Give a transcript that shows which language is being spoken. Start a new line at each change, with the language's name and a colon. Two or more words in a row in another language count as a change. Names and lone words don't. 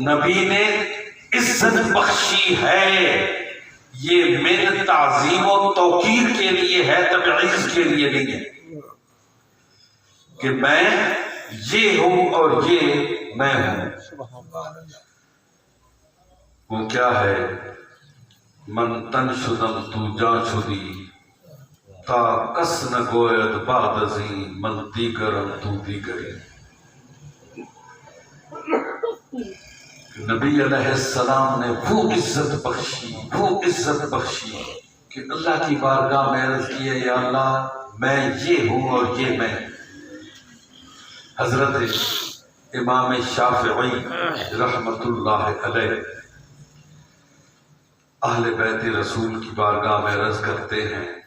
Urdu: نبی نے عزت بخشی ہے، یہ من تعظیم و توقیر کے لیے ہے، تبعیض کے لیے نہیں ہے کہ میں یہ ہوں اور یہ میں ہوں. وہ کیا ہے؟
Persian: من تن شدم تو جان شدی تا کس نہ گوید بعد ازیں من دیگرم تو دیگری.
Urdu: نبی
Arabic: علیہ السلام
Urdu: نے وہ عزت بخشی کہ اللہ کی بارگاہ میں عرض کیا یا اللہ میں یہ ہوں اور یہ میں. حضرت امام شافعی
Arabic: رحمت اللہ علیہ
Urdu: اہل بیت رسول کی بارگاہ میں عرض کرتے ہیں